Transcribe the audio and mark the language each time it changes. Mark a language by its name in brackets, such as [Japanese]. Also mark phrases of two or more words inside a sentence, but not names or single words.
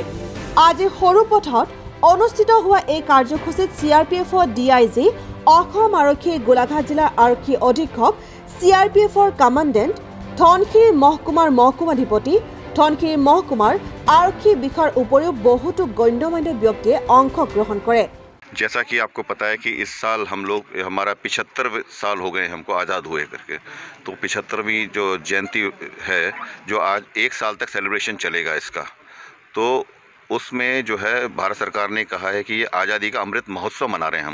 [Assamese] আজি সৰুপথাৰত অনুষ্ঠিত হোৱা এই কাৰ্যসূচীত CRPFৰ DIG অসম আৰক্ষীৰ গোলাঘাট জিলাৰ আৰক্ষী অধীক্ষক CRPFৰ কমাণ্ডেণ্ট ধনশিৰি মহকুমাৰ মহকুমাধিপতি ধনশিৰি মহকুমাৰ आरक्षी বিষয়ৰ উপৰিও বহুতো গণ্যমান্য ব্যক্তিয়ে অংশগ্ৰহণ কৰে। [Hindi] जैसा कि आपको पता है कि इस साल हमारा 75 साल हो गए हमको आज़ाद हुए करके, तो 75वीं जो जयंती है जो आज 1 साल तक सेलिब्रेशन चलेगा इसका, तो उसमें जो है भारत सरकार ने कहा है कि ये आज़ादी का अमृत महोत्सव मना रहे हैं हम।